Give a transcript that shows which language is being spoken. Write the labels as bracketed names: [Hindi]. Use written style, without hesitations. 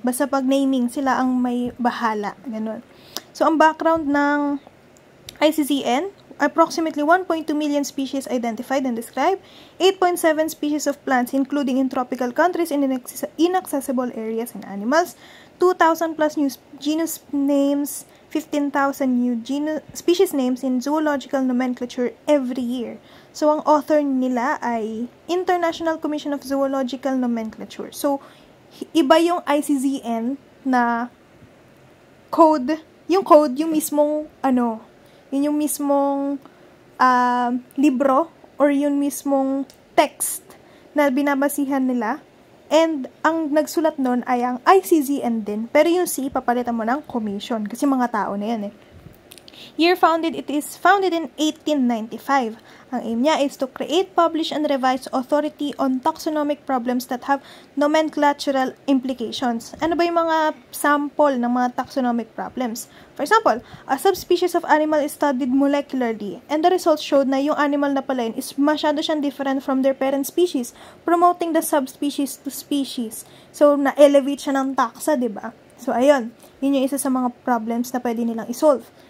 [Filipino] Basta pag naming, sila ang may bahala. Ganun. So, ang background ng ICZN, [English] approximately 1.2 million species identified and described, 8.7 species of plants including in tropical countries and inaccessible areas and animals, 2,000 plus new genus names, 15,000 new species names in zoological nomenclature every year. [Filipino] So, ang author nila ay International Commission of Zoological Nomenclature. So, iba yung ICZN na code, yung mismong, yun yung mismong libro or yung mismong text na binabasihan nila. And, ang nagsulat nun ay ang ICZN din. Pero yung C, papalitan mo ng commission. Kasi mga tao na yan eh. [English] Year founded, it is founded in 1895. [Filipino] Ang aim niya [English] is to create, publish, and revise authority on taxonomic problems that have nomenclatural implications. [Filipino] Ano ba yung mga sample ng mga taxonomic problems? [English] For example, a subspecies of animal is studied molecularly, and the results showed na yung animal na pala yun is masyado siyang different from their parent species, promoting the subspecies to species. [Filipino] So, na-elevate siya ng taxa, diba? So, ayun. Yun yung isa sa mga problems na pwede nilang isolve.